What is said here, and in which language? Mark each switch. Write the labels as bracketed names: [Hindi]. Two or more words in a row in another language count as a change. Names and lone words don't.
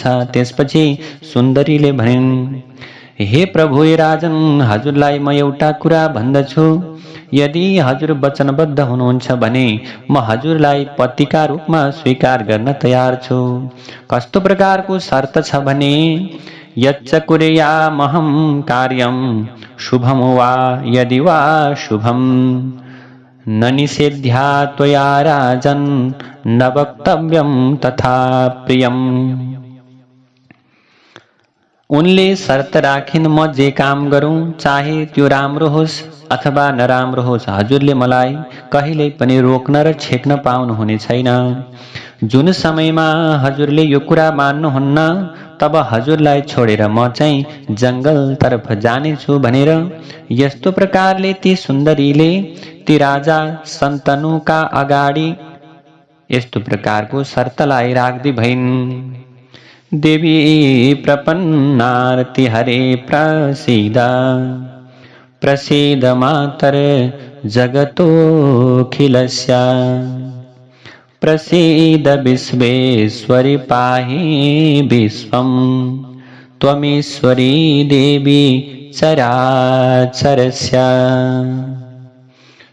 [Nepali] त्यसपछि सुन्दरीले भनिन्, हे प्रभु हे राजन, हजुरलाई म एउटा कुरा भन्दछु। यदि हजुर वचनबद्ध हुनुहुन्छ भने म हजुरलाई पतिका रूपमा स्वीकार गर्न तयार छु। कस्तो प्रकारको शर्त छ भने, [Sanskrit] यच्च कुर्यामहं कार्यं शुभं वा यदि वा शुभं न निषेध्या त्वया राजन् न वक्तव्यं तथा प्रियम्। [Nepali] उनले शर्त राखिन्, म जे काम गरौँ चाहे त्यो राम्रो होस् अथवा नराम्रो होस्, हजुरले मलाई कहिल्यै पनि रोक्न र छेक्न पाउनुहुने छैन। जुन समयमा हजुरले यो कुरा मान्नुहुन्न तब हजुरलाई छोडेर म चाहिँ जंगलतर्फ जानेछु भनेर यस्तो प्रकारले ती सुन्दरीले ती राजा सन्तनुका अगाडि यस्तो प्रकारको शर्तलाई राख्दै भइन्। [Sanskrit] देवी प्रपन्नार्ति हरे प्रसीद प्रसीद मातर जगतोऽखिलस्य प्रसीद विश्वेश्वरि पाहि विश्वं त्वमीश्वरी देवी चराचरस्य।